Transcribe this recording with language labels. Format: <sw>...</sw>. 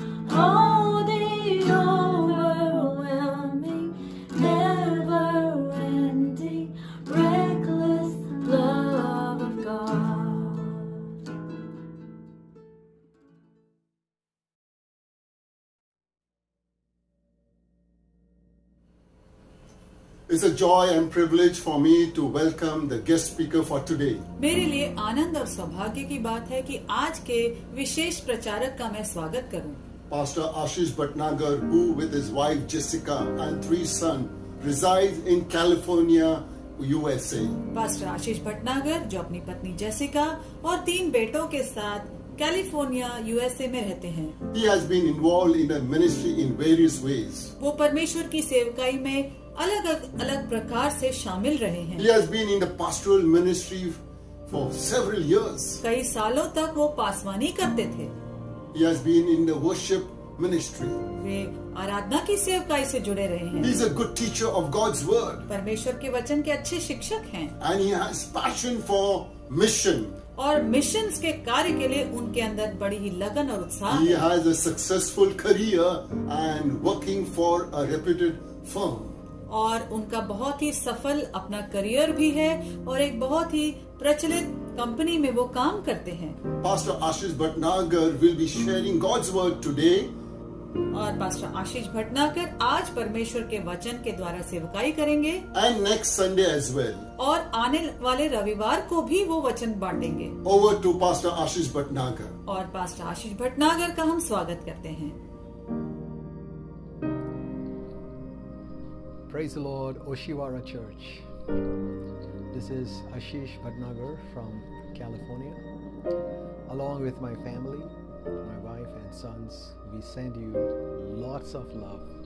<en>Oh, the overwhelming, never-ending, reckless love of God. It's a joy and privilege for me to welcome the guest speaker for today.</en> <hi>मेरे लिए आनंद और सौभाग्य की बात है कि आज के विशेष प्रचारक का मैं स्वागत करूं।</hi> <en>Pastor Ashish Bhatnagar, who with his wife Jessica and 3 sons resides in California, USA.</en> <hi>Pastor आशीष भटनागर जो अपनी पत्नी जेसिका और 3 बेटों के साथ कैलिफोर्निया यूएसए में रहते हैं।</hi> <en>He has been involved in the ministry in various ways.</en> <hi>वो परमेश्वर की सेवकाई में अलग अलग प्रकार से शामिल रहे हैं।</hi> <en>He has been in the pastoral ministry for several years.</en> <hi>कई सालों तक वो पासवानी करते थे।</hi> <en>He has been in the worship ministry.</en> <hi>वे आराधना की सेवकाई से जुड़े रहे हैं।</hi> <en>He is a good teacher of God's word.</en> <hi>परमेश्वर के वचन के अच्छे शिक्षक हैं</hi> <en>And he has passion for mission.</en> <hi>और मिशंस के कार्य के लिए उनके अंदर बड़ी ही लगन और उत्साह</hi> <en>He</en> <hi>है।</hi> <en>has a successful career and working for a reputed firm.</en> <hi>और उनका बहुत ही सफल अपना करियर भी है और एक बहुत ही प्रचलित कंपनी में वो काम करते हैं।</hi> <en>Pastor Ashish Bhatnagar will be sharing God's word today.</en> <hi>और पास्टर आशीष भटनागर आज परमेश्वर के वचन के द्वारा सेवकाई करेंगे</hi> <en>And next Sunday as well.</en> <hi>और आने वाले रविवार को भी वो वचन बांटेंगे।</hi> <en>Over to Pastor Ashish Bhatnagar.</en> <hi>और पास्टर आशीष भटनागर का हम स्वागत करते हैं।</hi> <en>Praise the Lord, Oshiwara Church. This is Ashish Bhatnagar from California. Along with my family, my wife and sons, we send you lots of love</en>